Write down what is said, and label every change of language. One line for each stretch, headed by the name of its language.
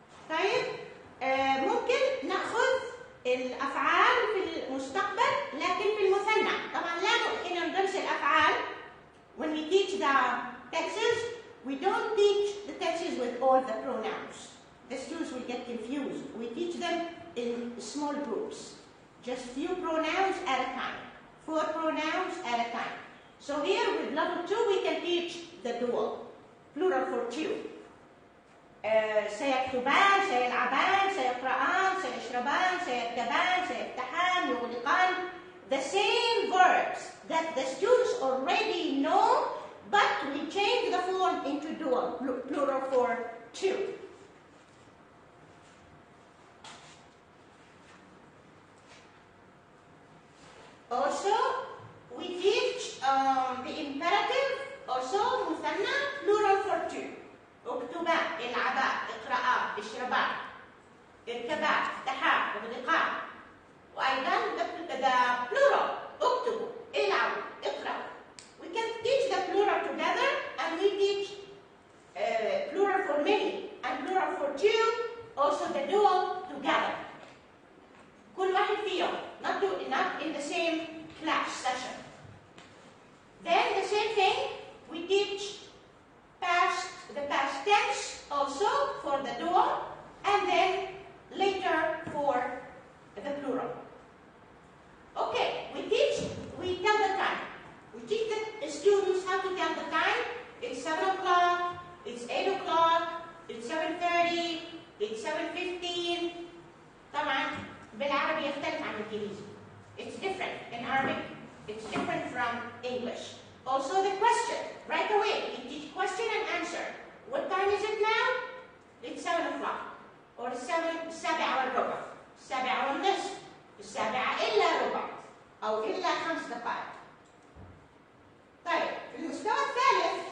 Arabic: طيب، ممكن ناخذ الافعال في المستقبل لكن في المثنى. طبعا لا حين ندرس الافعال
English: when we teach the tenses we don't teach the tenses with all the pronouns. The students will get confused. We teach them in small groups, just few pronouns at a time, 4 pronouns at a time. So here with level 2 we can teach the dual, plural for 2.
Arabic: سيكتبان، سيلعبان، سيقرآن، سيشربان، سيركبان، سيفتحان، يغلقان.
English: The same verbs that the students already know, but we change the form into dual, plural for 2. Also, we teach the imperative, also مثنى, plural for 2.
Arabic: اكتبا، العبا، اقرأا، اشربا، اركبا، افتحا، اغلقا. وايضا
English: the plural،
Arabic: اكتبوا، العبوا، اقرأوا.
English: We can teach the plural together and we teach plural for many and plural for 2, also the dual together.
Arabic: كل واحد فيهم,
English: not in the same class session. Then the same thing, we teach the past tense also for the dual, and then later for the plural. Okay, we tell the time. We teach the students how to tell the time. It's 7 o'clock, it's 8 o'clock, it's 7:30, it's 7:15.
Arabic: طبعا بالعربي يختلف عن الإنجليزي.
English: It's different. In Arabic, it's different from English. Also the question, right away, we teach question and answer. What time is it now? It's 7 o'clock.
Arabic: Or 7:15, 7:30, 7:15 أو إلا 5 دقائق. طيب، في المستوى الثالث